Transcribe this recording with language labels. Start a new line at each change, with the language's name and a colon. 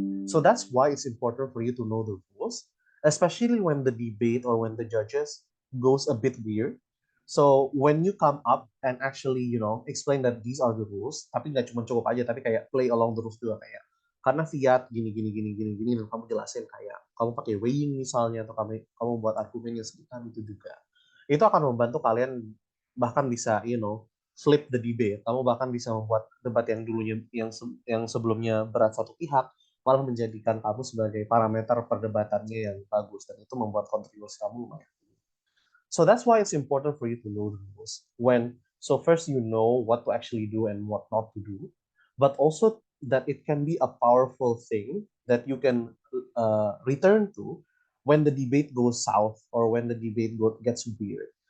English: So that's why it's important for you to know the rules, especially when the debate or when the judges goes a bit weird. So when you come up and actually explain that these are the rules,
Indonesian: tapi nggak cuma cukup aja, tapi kayak
English: play along the rules
Indonesian: juga kayak karena fiat gini gini gini gini gini dan kamu jelasin kayak kamu pakai weighing misalnya atau kamu buat argumen yang sekitar itu juga itu akan membantu kalian bahkan bisa
English: flip the debate.
Indonesian: Kamu bahkan bisa membuat debat yang dulunya yang sebelumnya berat satu pihak malah menjadikan kamu sebagai parameter perdebatannya yang bagus, dan itu membuat kontribusi kamu lumayan.
English: So that's why it's important for you to know the rules. So first you know what to actually do and what not to do, but also that it can be a powerful thing that you can return to when the debate goes south or when the gets weird.